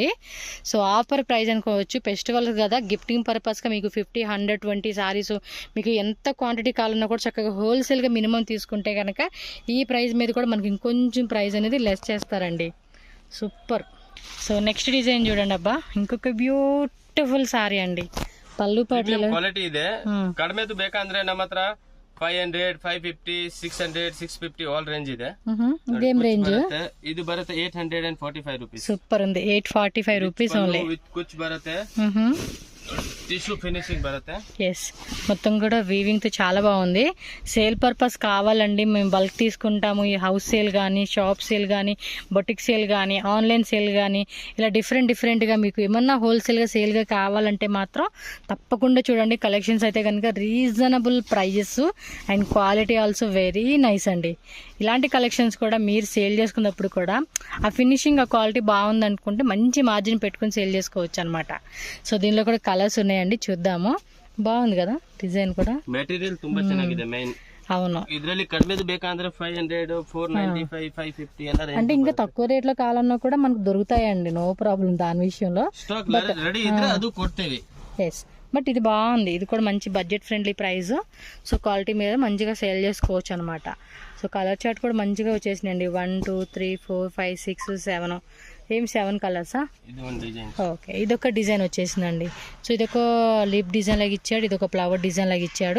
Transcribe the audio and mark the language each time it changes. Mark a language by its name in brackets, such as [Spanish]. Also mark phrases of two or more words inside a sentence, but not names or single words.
[Telugu] సో ఆఫర్ ప్రైస్ అనుకోవచ్చు, ఫెస్టివల్ కదా, గిఫ్టింగ్ పర్పస్గా మీకు 50, 100, 20 శారీస్ మీకు ఎంత క్వాంటిటీ కావాలన్నా కూడా చక్కగా హోల్సేల్గా మినిమం తీసుకుంటే కనుక ఈ ప్రైస్ మీద కూడా మనకి ఇంకొంచెం ప్రైస్ అనేది లెస్ చేస్తారండి. సూపర్. సో నెక్స్ట్ డిజైన్ చూడండి, అబ్బా ఇంకొక బ్యూటిఫుల్ శారీ అండి. పళ్ళు పాటలు [Kannada] క్వాలిటీ ಇದೆ, ಕಡಿಮೆದು ಬೇಕಂದ್ರೆ ನಮ್ಮ ಹತ್ರ 500, 550, 600, 650 ಆಲ್ ರೇಂಜ್ ಇದೆ. ಇದೇಮ್ ರೇಂಜ್? ಇದು ಬರುತ್ತೆ 845 ರೂಪೀಸ್. [Telugu] ಸೂಪರ್ ఉంది, 845 రూపీస్ ఓన్లీ. [Kannada] ವಿತ್ ಕುಚ್ ಬರುತ್ತೆ, టిష్యూ ఫినిషింగ్ బರುತ್ತೆ. [Telugu] ఎస్, మొత్తం కూడా వీవింగ్ తో చాలా బాగుంది. సేల్ పర్పస్ కావాలండి, మేము బల్క్ తీసుకుంటాము. ఈ హౌస్ సేల్ కానీ, షాప్ సేల్ కానీ, బొటిక్ సేల్ కానీ, ఆన్లైన్ సేల్ కానీ, ఇలా డిఫరెంట్ గా మీకు ఏమన్నా హోల్సేల్ గా సేల్ గా కావాలంటే మాత్రం తప్పకుండా చూడండి. కలెక్షన్స్ అయితే కనుక రీజనబుల్ ప్రైజెస్ అండ్ క్వాలిటీ ఆల్సో వెరీ నైస్ అండి. ఇలాంటి కలెక్షన్స్ కూడా మీరు సేల్ చేసుకున్నప్పుడు కూడా ఆ ఫినిషింగ్, ఆ క్వాలిటీ బాగుంది అనుకుంటే మంచి మార్జిన్ పెట్టుకుని సేల్ చేసుకోవచ్చు అనమాట. సో దీనిలో కూడా కలర్స్ ఉన్నాయండి, చూద్దాము. బాగుంది కదా డిజైన్ కూడా, [Kannada] మెటీరియల్ ತುಂಬಾ ಚೆನ್ನಾಗಿದೆ. ಮೇನ್ [Telugu] అవును, [Kannada] ಇದರಲ್ಲಿ ಕಡಿಮೆದು ಬೇಕಂದ್ರೆ 500, 495, 550 ಎಲ್ಲ [Telugu] అంటే ఇంకా తక్కువ రేట్ లో కావాలన్నా కూడా మనకు దొరుకుతాయండి, నో ప్రాబ్లం దాని విషయంలో. [Kannada] స్టాక్ రెడీ ఇದ್ರೆ ಅದು ಕೊಡ್ತೀವಿ. [Telugu] ఎస్, బట్ ఇది బాగుంది, ఇది కూడా మంచి బడ్జెట్ ఫ్రెండ్లీ ప్రైస్. సో క్వాలిటీ మీద మంచిగా సేల్ చేసుకోవచ్చు అనమాట. సో కలర్ చార్ట్ కూడా మంచిగా వచ్చేసినాయండి. 1 2 3 4 5 6 7 ఏం 7 కలర్సా? ఓకే, ఇదొక డిజైన్ వచ్చేసిందండి. సో ఇదొక లిప్ డిజైన్ లాగా ఇచ్చాడు, ఇదొక ఫ్లవర్ డిజైన్ లాగా ఇచ్చాడు.